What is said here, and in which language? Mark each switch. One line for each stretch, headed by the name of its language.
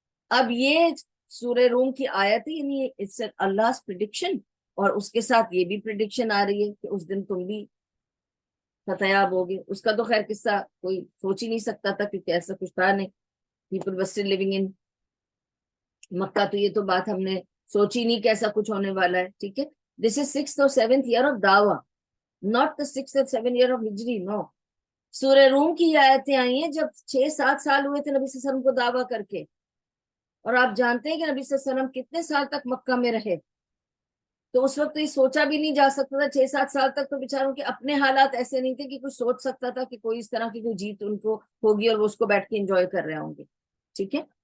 Urdu: اب یہ سورہ روم کی آیت ہے, یعنی
English: it's Allah's prediction,
Urdu: اور اس کے ساتھ یہ بھی پریڈکشن آ رہی ہے کہ اس دن تم بھی فتح یاب ہوگے. اس کا تو خیر قصہ کوئی سوچ ہی نہیں سکتا تھا کیونکہ ایسا کچھ تھا نہیں.
English: people were still living in
Urdu: مکہ, تو یہ تو بات ہم نے سوچی نہیں کہ ایسا کچھ ہونے والا ہے. ٹھیک ہے.
English: This is 6th or 7th year of Dawah, not the 6th or 7th year of Hijri, no.
Urdu: سورہ روم کی آیتیں آئی ہیں جب 6-7 سال ہوئے تھے نبی صلی اللہ علیہ وسلم کو دعویٰ کر کے, اور آپ جانتے ہیں کہ نبی صلی اللہ علیہ وسلم کتنے سال تک مکہ میں رہے. تو اس وقت تو یہ سوچا بھی نہیں جا سکتا تھا, 6-7 سال تک تو بیچاروں کے اپنے حالات ایسے نہیں تھے کہ کچھ سوچ سکتا تھا کہ کوئی اس طرح کی کوئی جیت ان کو ہوگی اور وہ اس کو بیٹھ کے انجوائے کر رہے ہوں گے. ٹھیک ہے.